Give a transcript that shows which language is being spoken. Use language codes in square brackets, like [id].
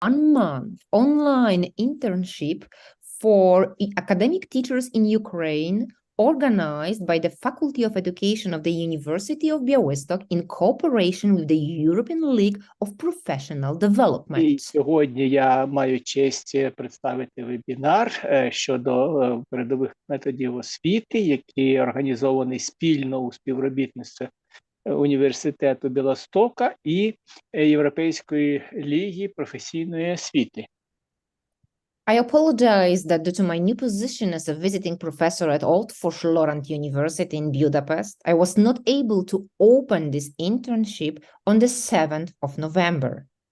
[en] 1-month online internship for academic teachers in Ukraine organized by the Faculty of Education of the University of Białystok in cooperation with the European League of Professional [uk] І [en] Development. [uk] сьогодні я маю честь представити вебінар щодо передових методів освіти, який організований спільно у співробітництві університету Білостока і Європейської ліги професійної освіти. [en] I apologize that due to my new position as a visiting professor at Old Fosslorand University in Budapest, I was not able to open this internship on the 7th of November.